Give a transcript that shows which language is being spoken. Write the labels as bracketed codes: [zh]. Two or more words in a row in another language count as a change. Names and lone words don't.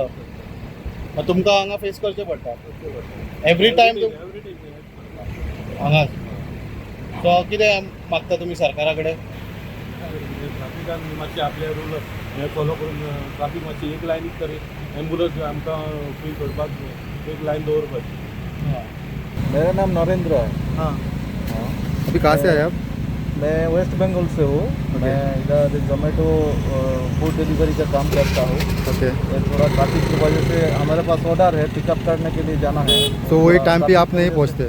[kok] तुमकां हांगा फेस करचें पडटा [en] every time [kok] हांगा. सो कितें मागता तुमी सरकारा कडेन? ट्राफिकान मातशें आपले रूल हे फॉलो करून ट्राफीक मातशी एक लायनीक तरी एम्बुलन्स आमकां फ्री करपाक एक लायन दवरपाची. [hi] मेरा नाम नरेंद्र है. हाँ. अभी कहाँ से आए आप? मैं वेस्ट बंगाल से हूँ. मैं इधर जोमेटो फूड डिलीवरी का काम करता हूँ. ओके. थोड़ा ट्रैफिक की वजह से हमारे पास ऑर्डर है पिकअप करने के लिए जाना है. तो वही टाइम पे आप नहीं पहुँचते?